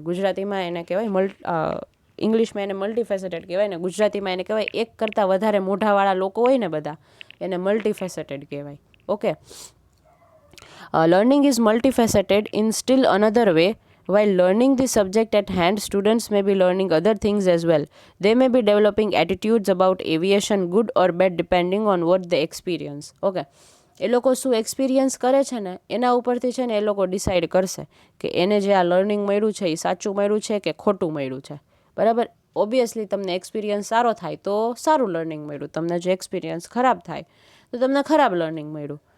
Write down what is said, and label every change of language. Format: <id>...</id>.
<gu>ગુજરાતીમાં એને કહેવાય ઇંગ્લિશમાં એને મલ્ટીફેસેટેડ કહેવાય ને ગુજરાતીમાં એને કહેવાય એક કરતાં વધારે મોઢાવાળા લોકો હોય ને બધા એને મલ્ટીફેસેટેડ કહેવાય. Okay.</gu> <en>Learning is multifaceted in still another way. While learning the subject at hand, students may be learning other things as well. They may be developing attitudes about aviation, good or bad, depending on what they experience. Okay.</en> <gu>એ લોકો શું experience કરે છે ને એના ઉપરથી છે ને એ લોકો ડિસાઇડ કરશે કે એને જે આ લર્નિંગ મળ્યું છે એ સાચું મળ્યું છે કે ખોટું મળ્યું છે. બરાબર? ઓબ્વિયસલી તમને એક્સપિરિયન્સ સારો થાય તો સારું લર્નિંગ મળ્યું, તમને જો એક્સપિરિયન્સ ખરાબ થાય તો તમને ખરાબ લર્નિંગ મળ્યું.</gu>